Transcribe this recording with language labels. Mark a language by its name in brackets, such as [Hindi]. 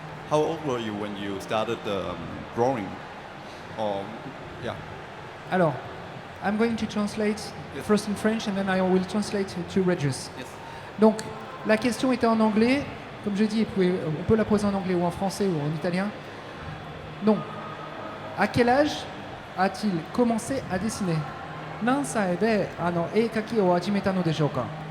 [English] How old were you when you started drawing? Or yeah. Alors, I'm going to translate Yes. first in French and then I will translate to Regis. Yes. [French] Donc, la question était en anglais. Comme je dis, on peut la poser en anglais ou en français ou en italien. Donc, à quel âge a-t-il commencé à dessiner? [Japanese] 何歳で絵描きを始めたのでしょうか？